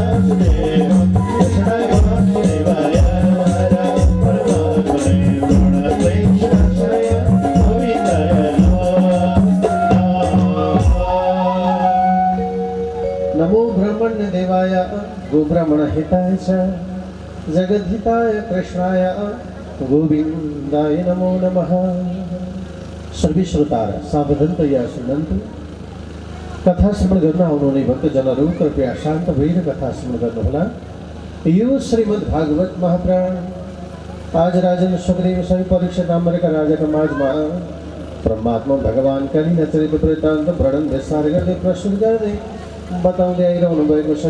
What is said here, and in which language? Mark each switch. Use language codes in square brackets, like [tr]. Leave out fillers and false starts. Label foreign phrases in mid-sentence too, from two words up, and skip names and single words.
[sa] नमो ब्रह्मण्य देवाय गोब्राह्मण हिताय च जगद्हिताय कृष्णाय गोविन्दाय नमो नमः। सर्वे श्रोता सावधानतया सुनन्तु। [ne] कथा श्रवण गर्न आउनुहुने भक्तजनहरू कृपया शान्त भएर कथा श्रवण गर्नुहोला। यो श्रीमद् भागवत महापुराण आज राजन सुखदेव सबै परीक्षा नामका राजाका माझमा परमात्मा भगवान कालीका चरित्र वृत्तान्त वर्णन विस्तार गर्दै प्रस्तुत गर्दै बताउँदै आइरहनु भएको छ।